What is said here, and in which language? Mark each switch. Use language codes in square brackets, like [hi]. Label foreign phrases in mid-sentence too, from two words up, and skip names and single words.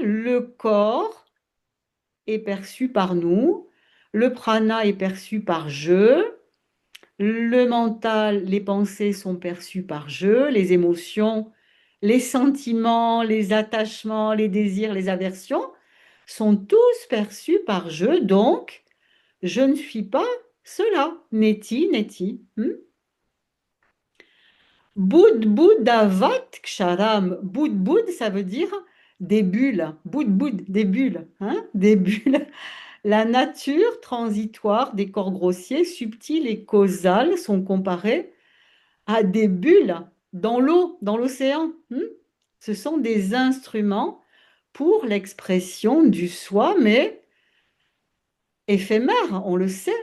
[fr] Le corps est perçu par nous, le prana est perçu par je, le mental, les pensées sont perçues par je, les émotions, les sentiments, les attachements, les désirs, les aversions sont tous perçus par je, donc je ne suis pas cela. [sa] नेति, नेति। बुद्बुदवत् क्षरम्. [fr] Boud boud, ça veut dire des bulles. Boud boud, des bulles. Hein? Des bulles. La nature transitoire des corps grossiers, subtils et causales sont comparées à des bulles dans l'eau, dans l'océan. Ce sont des instruments pour l'expression du soi, mais éphémères, on le sait.